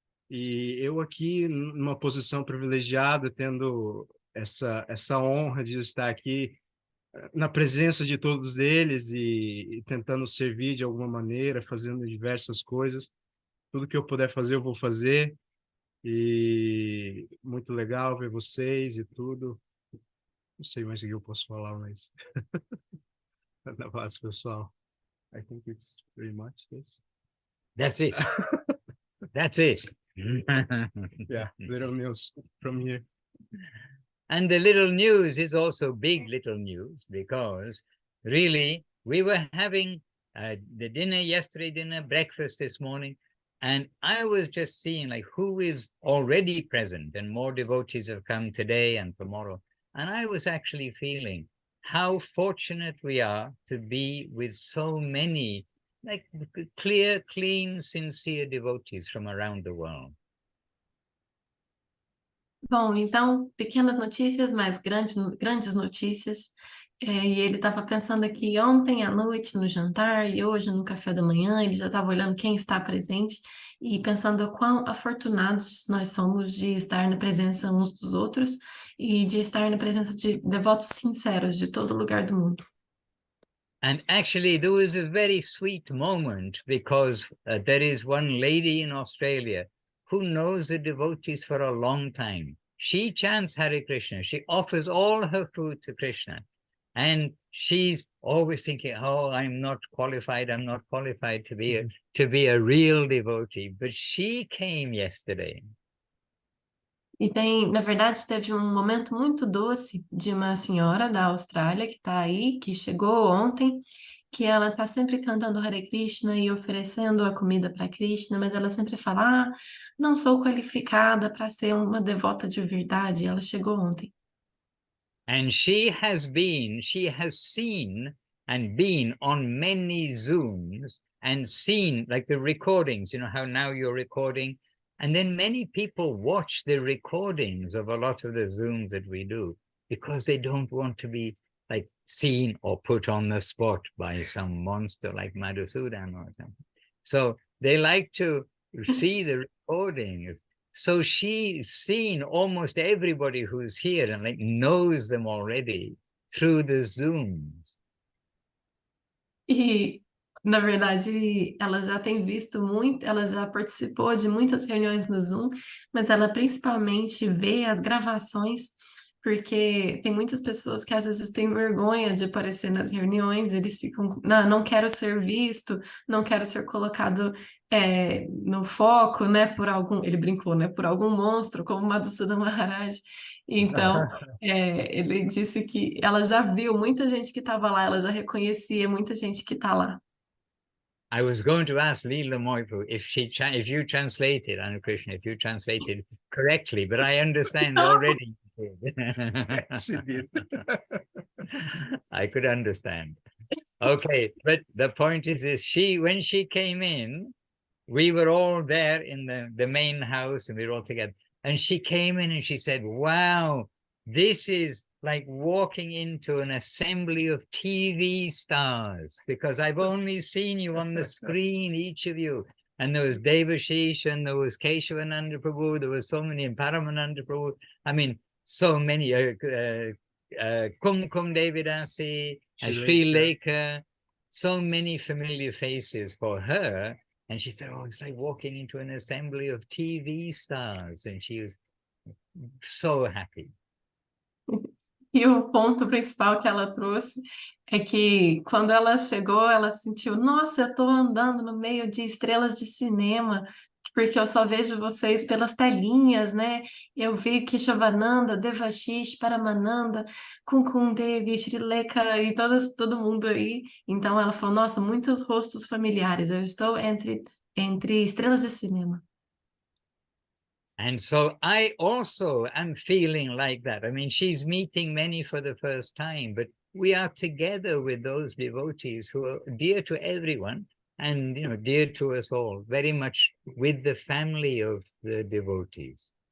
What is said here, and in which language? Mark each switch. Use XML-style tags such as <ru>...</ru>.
<pt>E eu aqui, numa posição privilegiada, tendo essa honra de estar aqui na presença de todos eles e tentando servir de alguma maneira, fazendo diversas coisas. Tudo que eu puder fazer, eu vou fazer. E muito legal ver vocês e tudo. Não sei mais o que eu posso falar, mas na paz, pessoal.</pt> <en>I think it's pretty much this. That's it. That's it. Yeah, little news from here. And the little news is also big little news, because really we were having the dinner yesterday, breakfast this morning, and I was just seeing like who is already present, and more devotees have come today and tomorrow. And I was actually feeling how fortunate we are to be with so many like clear, clean, sincere devotees from around the world.</en> <pt>Bom, então, pequenas notícias, mas grandes notícias. E ele estava pensando aqui ontem à noite no jantar e hoje no café da manhã, ele já estava olhando quem está presente e pensando quão afortunados nós somos de estar na presença uns dos outros e de estar na presença de devotos sinceros de todo lugar do mundo.</pt> <en>And actually, there was a very sweet moment, because there is one lady in Australia who knows the devotees for a long time. She chants Hare Krishna. She offers all her food to Krishna. And she's always thinking, oh, I'm not qualified to be a real devotee. But she came yesterday.</en> <pt>E tem, na verdade, teve um momento muito doce de uma senhora da Austrália que está aí, que chegou ontem, que ela está sempre cantando Hare Krishna e oferecendo a comida para Krishna, mas ela sempre fala, não sou qualificada para ser uma devota de verdade. Ela chegou ontem.</pt> <en>And she has seen and been on many Zooms and seen like the recordings, you know, how now you're recording. And then many people watch the recordings of a lot of the Zooms that we do, because they don't want to be like seen or put on the spot by some monster like Madhusudan or something. So they like to see the recordings. So she's seen almost everybody who's here and like knows them already through the Zooms.</en> <pt>E, na verdade, ela já tem visto muito, ela já participou de muitas reuniões no Zoom, mas ela principalmente vê as gravações, porque tem muitas pessoas que às vezes têm vergonha de aparecer nas reuniões, eles ficam, não quero ser visto, não quero ser colocado no foco, né, por algum, ele brincou, né, por algum monstro, como Madhusudan Maharaj. Então, ele disse que ela já viu muita gente que estava lá, ela já reconhecia muita gente que está lá.</pt> <en>I was going to ask Lila Moy Prabhu if you translated, Hare Krishna, if you translated correctly, but I understand already. She did. I could understand. Okay, but the point is this: when she came in, we were all there in the main house, and we were all together. And she came in and she said, "Wow, this is like walking into an assembly of TV stars, because I've only seen you on the screen, each of you. And there was Devashish, and there was Keshavananda Prabhu, there was so many, and Paramananda Prabhu. I mean, so many, Kumkum Devidasi, and Sri Lekha, so many familiar faces for her. And she said, oh, it's like walking into an assembly of TV stars. And she was so happy.</en> <pt>E o ponto principal que ela trouxe é que quando ela chegou, ela sentiu, nossa, eu estou andando no meio de estrelas de cinema, porque eu só vejo vocês pelas telinhas, né? Eu vi Keshavananda, Devashish, Paramananda, Kumkum Devi, Sri Lekha e todo mundo aí. Então ela falou, nossa, muitos rostos familiares, eu estou entre estrelas de cinema.</pt> <en>And so I also am feeling like that. I mean, she's meeting many for the first time, but we are together with those devotees who are dear to everyone and, you know, dear to us all, very much with the family of the devotees.</en>